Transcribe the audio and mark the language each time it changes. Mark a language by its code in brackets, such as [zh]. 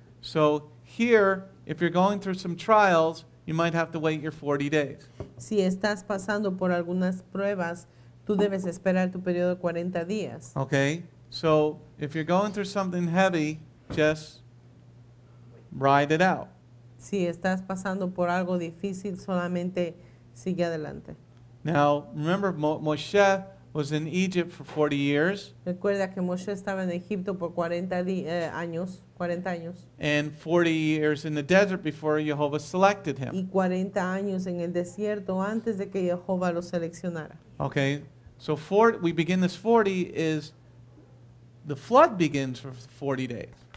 [en] So here, if you're going through some trials, you might have to wait your 40 days. [es] Si estás pasando por algunas pruebas, tú debes esperar tu periodo de 40 días. [en] Okay? So if you're going through something heavy, just ride it out. [es] Si estás pasando por algo difícil, solamente sigue adelante. [en] Now, remember, Moshe was in Egypt for 40 years, [es] Recuerda que Moshe estaba en Egipto por 40 años, [en] and 40 years in the desert before Jehovah selected him. [es] y 40 años en el desierto antes de que Jehová lo seleccionara. [en] Okay? So we begin this 40 is, the flood begins for 40 days.